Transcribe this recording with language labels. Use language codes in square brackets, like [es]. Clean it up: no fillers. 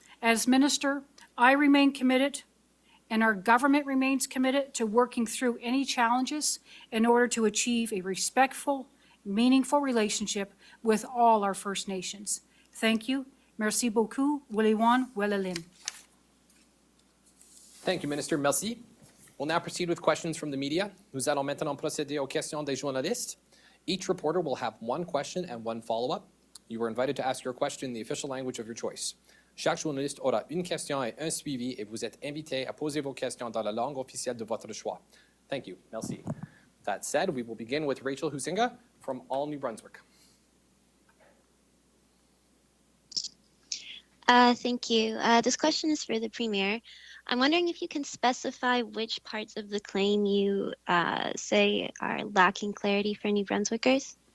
[en] As Minister, I remain committed, and our government remains committed to working through any challenges in order to achieve a respectful, meaningful relationship with all our First Nations. Thank you. [fr] Merci beaucoup. [pqm] Welewan, Welalim. [en] Thank you, Minister. [fr] Merci. [en] We'll now proceed with questions from the media. [fr] Nous allons maintenant procéder aux questions des journalistes. [en] Each reporter will have one question and one follow-up. You are invited to ask your question in the official language of your choice. [fr] Chaque journaliste aura une question et un suivi, et vous êtes invité à poser vos questions dans la langue officielle de votre choix. [en] Thank you. [fr] Merci. [en] That said, we will begin with Rachel Huizinga from All New Brunswick. Thank you. This question is for the Premier. I'm wondering if you can specify which parts of the claim you say are lacking clarity for New Brunswickers.